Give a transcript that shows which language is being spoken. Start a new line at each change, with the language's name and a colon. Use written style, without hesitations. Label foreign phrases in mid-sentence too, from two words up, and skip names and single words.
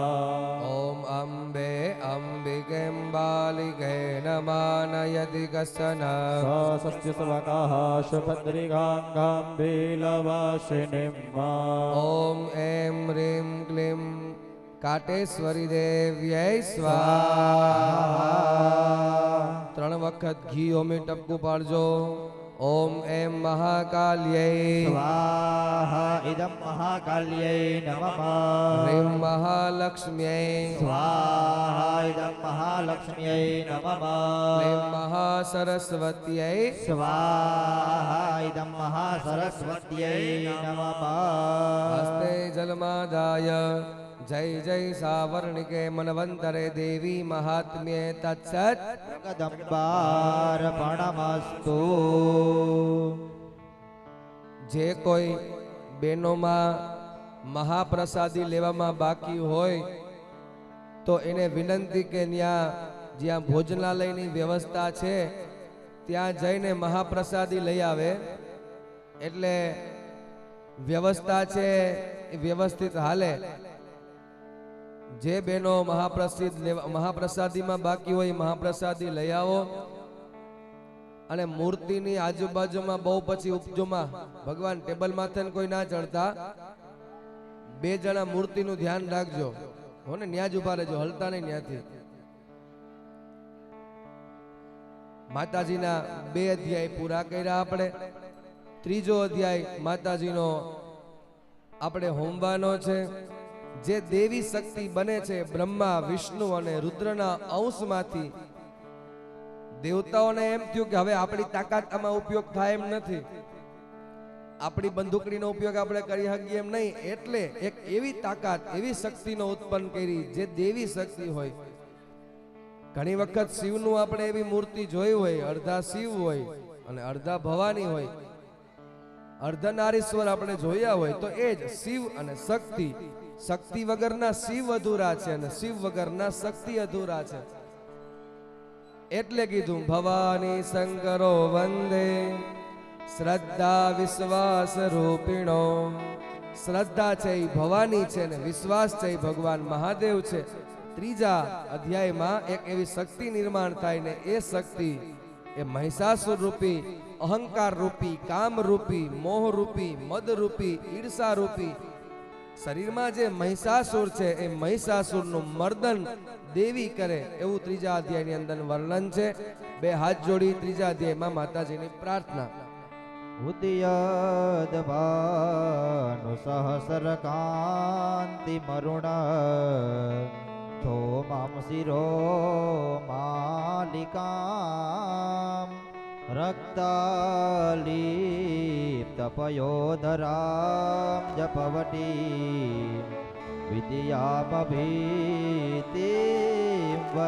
Sanskrit: ॐ अम्बे अम्बिकें बालिके नमानयति कसन सस्य सवकाः शुभद्रिगाङ्गाम्बीलवासिनीं मा ॐ ऐं ह्रीं क्लीं काटेश्वरी देव्यै स्वाहा
Gujarati: 3 વખત ઘી ઓમે ટપકું પાડજો
Sanskrit: ॐ ऐं महाकाल्यै स्वाहा इदं महाकाल्यै नमः ह्रीं महालक्ष्म्यै स्वाहा इदं महालक्ष्म्यै नमः क्लीं महासरस्वत्यै स्वाहा इदं महासरस्वत्यै नमः हस्ते जलमादाय जय जय सावर्णिके मनवंतरे देवी महात्म्ये तत्सत् जगदम्बार्पणमस्तु
Gujarati: જે કોઈ બેનો મહાપ્રસાદી લેવામાં બાકી હોય તો એને વિનંતી કે ન્યા જ્યાં ભોજનાલયની વ્યવસ્થા છે ત્યાં જઈને મહાપ્રસાદી લઈ આવે એટલે વ્યવસ્થા છે એ વ્યવસ્થિત હાલે જે બેનો મહાપ્રસાદી મેં બાકી હોય મહાપ્રસાદી લઈ આવો અને મૂર્તિ ની આજુબાજુ મેં બહુ પછી ઉપજો મેં ભગવાન ટેબલ માથે કોઈ ના ચઢતા 2 જણા મૂર્તિ નુ ધ્યાન રાખજો હો ને ન્યાજ ઉભા રહેજો હલતા નહીં ન્યાથી માતાજી ના 2 અધ્યાય પૂરા કર્યા આપણે ત્રીજો અધ્યાય માતાજી નો આપણે હોમવાનો છે જે દેવી શક્તિ બને છે બ્રહ્મા વિષ્ણુ અને રુદ્રના અંશમાંથી દેવતાઓને એમ થયું કે હવે આપણી તાકાત આમાં ઉપયોગ થાય એમ નથી આપણી બંદૂકડીનો ઉપયોગ આપણે કરી હકીએ એમ નહીં એટલે એક એવી તાકાત એવી શક્તિનો ઉત્પન્ન કરી જે દેવી શક્તિ હોય ઘણી વખત શિવનુ આપણે એવી મૂર્તિ જોઈ હોય અર્ધા શિવ હોય અને અર્ધા ભવાની હોય અર્ધનારીશ્વર આપણે જોયા હોય તો એજ શિવ અને શક્તિ શક્તિ વગરના શિવ અધૂરા છે અને શિવ વગરના શક્તિ અધૂરા છે એટલે કીધું
Sanskrit: भवानी शंकरो वंदे श्रद्धा विश्वास रूपिणो
Gujarati: શ્રદ્ધા છે ઈ ભવાની છે ને વિશ્વાસ છે ઈ ભગવાન મહાદેવ છે ત્રીજા અધ્યાય મેં એક એવી શક્તિ નિર્માણ થાય ને એ શક્તિ એ મહિષાસુર રૂપી અહંકાર રૂપી કામ રૂપી મોહ રૂપી મદ રૂપી ઈર્ષા રૂપી શરીર મેં જે મહિષાસુર છે એ મહિષાસુર નુ મર્દન દેવી કરે એવં ત્રીજા અધ્યાય ની અંદર વર્ણન છે 2 હાથ જોડી ત્રીજા અધ્યાય મેં માતાજી ની પ્રાર્થના
Sanskrit: उदयद्भानु सहस्रकांति मरुण थोमां शिरो मालिकां रक्तालीप्तपयोधरां जपवटी विद्यामभीतिं